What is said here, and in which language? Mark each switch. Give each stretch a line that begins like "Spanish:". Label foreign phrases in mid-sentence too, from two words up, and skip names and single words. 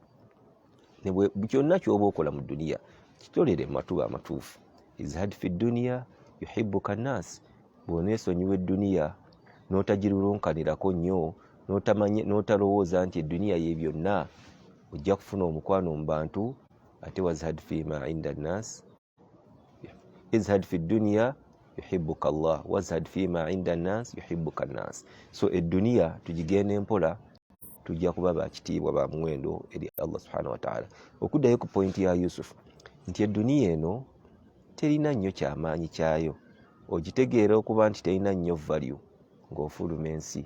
Ganda: Kyonna ky'oba okola mu duniya kitolere mu matuba amatuufu.
Arabic: ازهد في الدنيا يحبك الناس,
Ganda: bw'oneesonyiwa edduniya n'otagirulunkanirako nnyo, n'otalowooza nti edduniya ye byonna, ojja kufuna omukwano mu bantu.
Arabic: وازهد فيما عند الناس ازهد في الدنيا يحبك الله وازهد فيما عند الناس يحبك الناس.
Ganda: So edduniya tugigenda empola, tujja kuba bakitiibwa ba muwendo eri Allah
Arabic: سبحانه وتعالى.
Ganda: Okuddayo ku pointi ya Yusuf nti edduniya eno terina nnyo kyamaanyi kyayo, ogitegeera okuba nti terina nnyo value ng'ofuluma ensi.